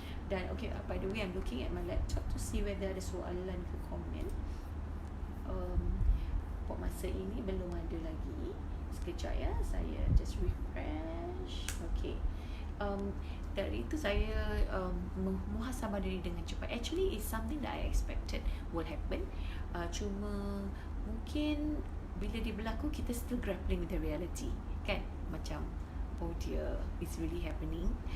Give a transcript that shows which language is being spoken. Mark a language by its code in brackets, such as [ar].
[en] Dan okay, by the way, I'm looking at my laptop to see whether [ms] ada soalan ke komen. Buat masa ini belum ada lagi. Sekejap ya, saya [en] just refresh. [ms] Okay. Dari itu saya muhasabah diri dengan cepat. [en] Actually, it's something that I expected will happen. [ms] Cuma mungkin bila dia berlaku, kita [en] still grappling with the reality, kan? Macam oh dear, it's really happening.